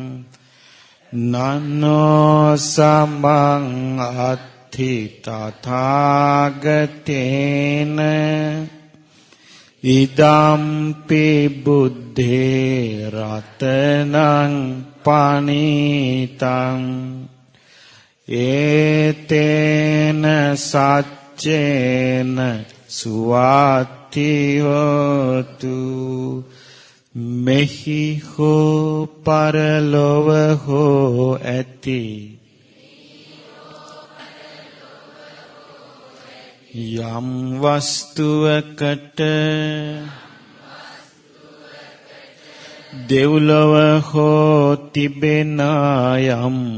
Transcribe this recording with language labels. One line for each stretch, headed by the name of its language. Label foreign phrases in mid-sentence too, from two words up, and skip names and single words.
Pali: නනෝ සමං අත්ථි තථාගතේන ඉදම්පි බුද්ධේ රතනං පනිතං ඒතේන සච්චේන සුවාති හෝතු
Sinhala: මෙහි හෝ පරලොව හෝ ඇති යම් වස්තුවකට දෙව්ලොව හෝ තිබෙන යම්